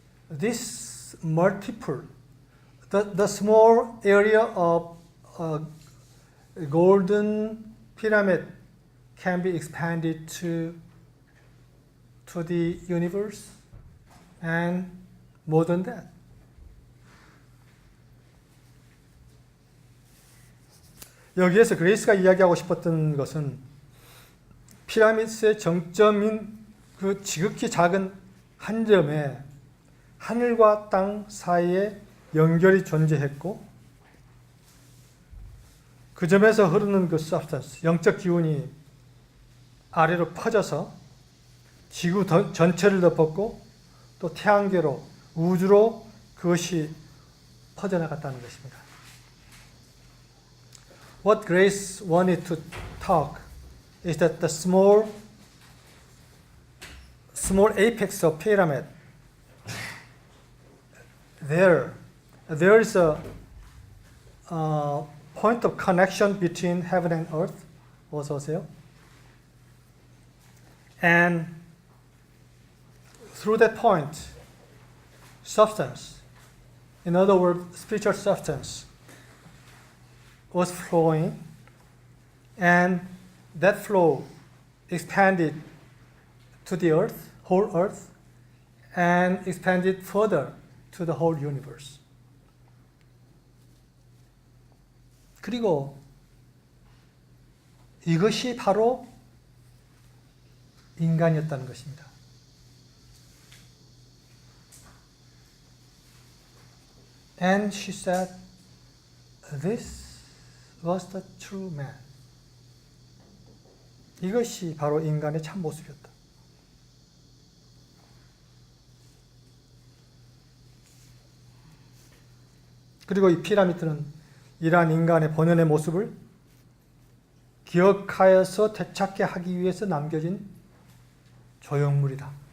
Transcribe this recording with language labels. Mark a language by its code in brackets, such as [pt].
[en] This multiple, the small area of golden pyramid can be expanded to the universe and more than that. [ko] 여기에서 그레이스가 이야기하고 싶었던 것은 피라미드의 정점인 그 지극히 작은 한 점에 하늘과 땅 사이에 연결이 존재했고, 그 점에서 흐르는 그 substance, 영적 기운이 아래로 퍼져서 지구 전체를 덮었고 또 태양계로, 우주로 그것이 퍼져나갔다는 것입니다. [en] What Grace wanted to talk is that the small apex of pyramid, there is a point of connection between heaven and earth. [ko] 어서 오세요. [en] And through that point, substance, in other words, spiritual substance, was flowing, and that flow expanded to the earth, whole earth, and expanded further to the whole universe. [ko] 그리고 이것이 바로 인간이었다는 것입니다. [en] And she said, this was the true man. [ko] 이것이 바로 인간의 참 모습이었다. 그리고 이 피라미드는 이러한 인간의 본연의 모습을 기억하여서 되찾게 하기 위해서 남겨진 조형물이었다.